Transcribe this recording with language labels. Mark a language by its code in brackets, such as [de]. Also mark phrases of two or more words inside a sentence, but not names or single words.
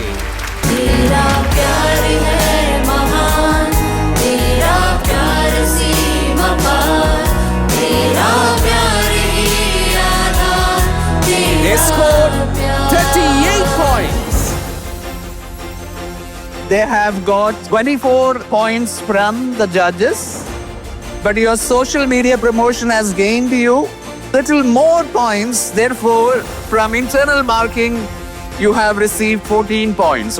[hi] तेरा प्यार है महान, तेरा प्यार सीमा पार, तेरा प्यार ही आधार। [en] They scored 38 points। They have got 24 points from the judges, but your social media promotion has gained you little more points. Therefore, from internal marking, you have received 14 points.